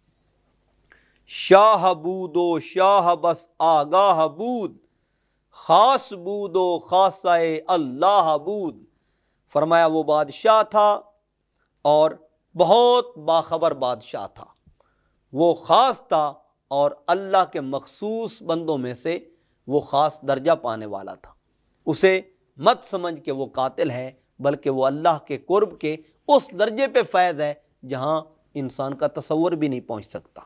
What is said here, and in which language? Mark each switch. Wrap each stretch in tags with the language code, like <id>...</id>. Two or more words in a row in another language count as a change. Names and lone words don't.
<fa>شاہ بود و شاہ بس آگاہ بود، خاص بود و خاصہ اللہ بود۔</fa> <ur>فرمایا وہ بادشاہ تھا اور بہت باخبر بادشاہ تھا، وہ خاص تھا اور اللہ کے مخصوص بندوں میں سے وہ خاص درجہ پانے والا تھا۔ اسے مت سمجھ کہ وہ قاتل ہے، بلکہ وہ اللہ کے قرب کے اس درجے پہ فیض ہے جہاں انسان کا تصور بھی نہیں پہنچ سکتا۔</ur>